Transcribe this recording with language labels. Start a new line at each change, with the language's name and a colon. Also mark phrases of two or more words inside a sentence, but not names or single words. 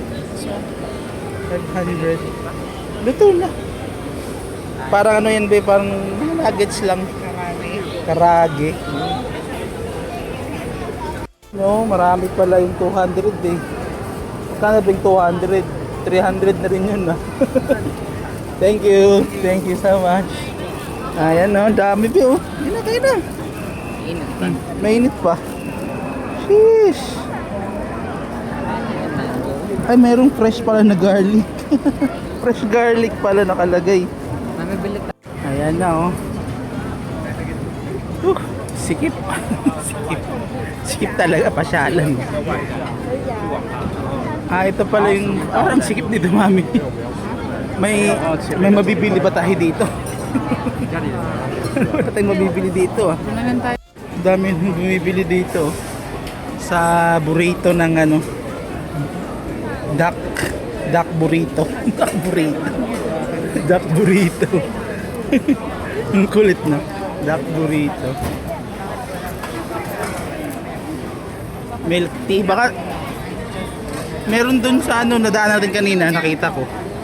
Filipino: 500. Luto na. Parang yan ba, parang nuggets lang. Karage. No, marami pala yung 200 eh. Magkano ba yung 200? 300 na rin yun ah.
English: Thank you. Thank you so much.
Filipino: Ayan no, dami pa oh. Yun na, kayo na. Mainit pa. Sheesh. Ay, merong fresh pala na garlic.
English: Fresh garlic
Filipino: pala nakalagay. Mamibili ka. Ayan na oh. Sikip. Sikip. Sikip talaga, pasyalan. Ito pala yung parang sikip dito, mami. May mabibili ba tayo dito? Wala tayong mabibili dito ah. Dami nang bumibili dito sa burrito ng
English: duck burrito. Duck burrito. Duck burrito.
Filipino: Ang kulit na.
English: Duck burrito. Milk tea.
Filipino: Baka meron dun sa nadaan natin kanina, nakita ko.